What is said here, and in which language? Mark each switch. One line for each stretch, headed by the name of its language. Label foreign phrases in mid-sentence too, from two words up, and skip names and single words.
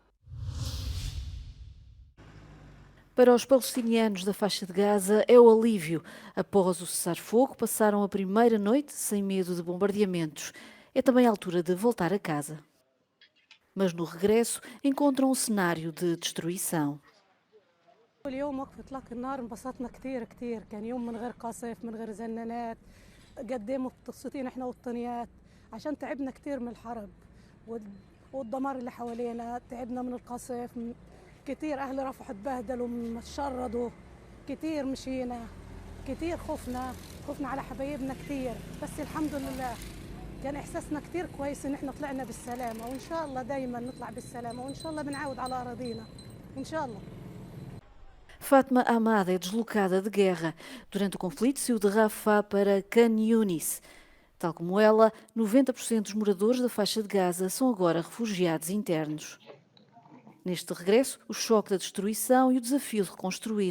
Portuguese: Para os palestinianos da faixa de Gaza é o alívio. Após o cessar-fogo, passaram a primeira noite sem medo de bombardeamentos. É também a altura de voltar a casa. Mas no regresso encontram um cenário de destruição.
Arabic: اليوم وقف اطلاق النار انبسطنا كثير كان يوم من غير قصف من غير زنانات قدموا بتقسطين احنا والطنيات عشان تعبنا كثير من الحرب والدمار اللي حوالينا تعبنا من القصف كثير اهل رفح اتبهدلوا شردوا كثير مشينا كثير خفنا على حبايبنا كثير بس الحمد لله كان إحساسنا كثير كويس إن إحنا طلعنا بالسلامة وإن شاء الله دايما نطلع بالسلامة وإن شاء الله بنعاود على أراضينا إن شاء الله.
Portuguese: Fátima Ahmad é deslocada de guerra. Durante o conflito, saiu de Rafah para Khan Yunis. Tal como ela, 90% dos moradores da faixa de Gaza são agora refugiados internos. Neste regresso, o choque da destruição e o desafio de reconstruir.